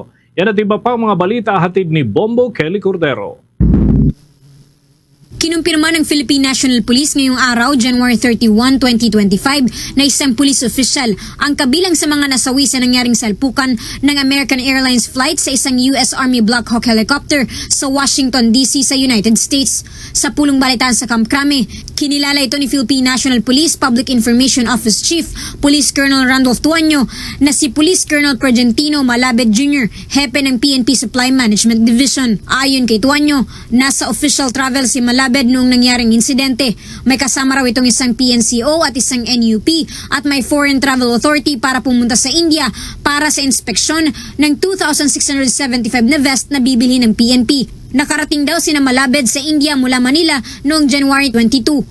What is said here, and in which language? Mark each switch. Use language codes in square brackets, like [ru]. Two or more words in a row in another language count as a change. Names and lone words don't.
[tl] Yan at iba pang mga balita hatid ni Bombo Kelly Cordero. Kinumpirma ng Philippine National Police ngayong araw, January 31, 2025, na isang police official ang kabilang sa mga nasawi sa nangyaring salpukan ng American Airlines flight sa isang US Army Black Hawk helicopter sa Washington, D.C. sa United States. Sa pulong balitaan sa Camp Crame, kinilala ito ni Philippine National Police Public Information Office Chief Police Colonel Randolph Tuanyo na si Police Colonel Progentino Malabed Jr., hepe ng PNP Supply Management Division. Ayon kay Tuanyo, nasa official travel si Malabed noong nangyaring insidente. May kasama raw itong isang PNCO at isang NUP at may Foreign Travel Authority para pumunta sa India para sa inspeksyon ng 2,675 na vest na bibili ng PNP. Nakarating daw sina Malabed sa India mula Manila noong January 22.